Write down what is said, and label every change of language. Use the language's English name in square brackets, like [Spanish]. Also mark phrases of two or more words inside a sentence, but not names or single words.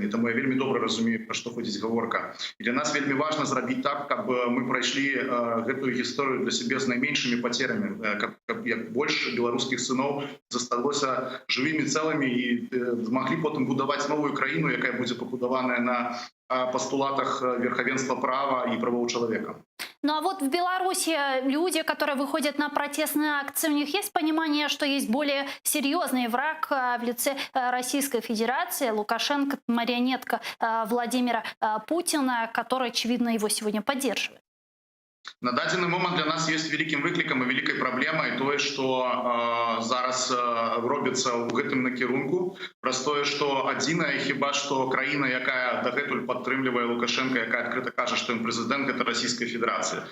[Belarusian] Таму я вельмі добра разумею, пра што ходзіць гаворка. І для нас вельмі важна зрабіць так, каб мы прайшлі гэтую гісторыю для сябе з найменшымі пацерамі, каб як больш беларускіх сыноў засталося жывымі, цэлымі і змаглі потым будаваць новую краіну, якая будзе пабудаваная на постулатах [Russian] верховенства права и правов человека. Ну а вот в Беларуси люди, которые выходят на протестные акции, у них есть понимание, что есть более серьезный враг в лице Российской Федерации, Лукашенко, марионетка Владимира Путина, который, очевидно, его сегодня поддерживает? [Belarusian] На дадзены момант для нас есть вялікім выклікам і вялікай праблемай тое, што зараз робіцца ў гэтым накірунку, праз тое, што адзінае хіба што краіна, якая дагэтуль падтрымлівае Лукашенка, якая адкрыта кажа, што ён прэзідэнт, гэта Расійская Федэрацыя.